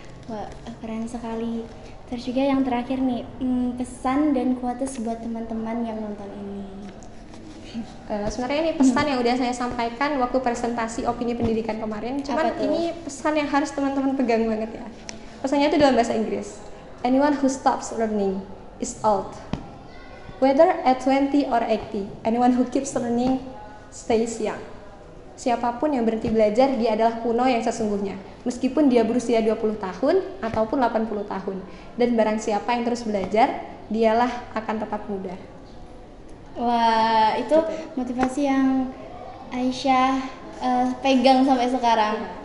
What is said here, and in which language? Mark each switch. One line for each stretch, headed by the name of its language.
Indonesian: Wah, keren sekali. Terus juga yang terakhir nih, pesan dan quotes buat teman-teman yang nonton ini. Sebenarnya ini pesan yang udah saya sampaikan waktu presentasi opini pendidikan kemarin. Cuman ini pesan yang harus teman-teman pegang banget ya. Pesannya itu dalam bahasa Inggris.
English: Anyone who stops learning is old. Whether at 20 or 80, anyone who keeps learning stays young.
Indonesian: Siapapun yang berhenti belajar, dia adalah kuno yang sesungguhnya. Meskipun dia berusia 20 tahun ataupun 80 tahun. Dan barang siapa yang terus belajar, dialah akan tetap muda. Wah, itu motivasi yang Aisyah pegang sampai sekarang.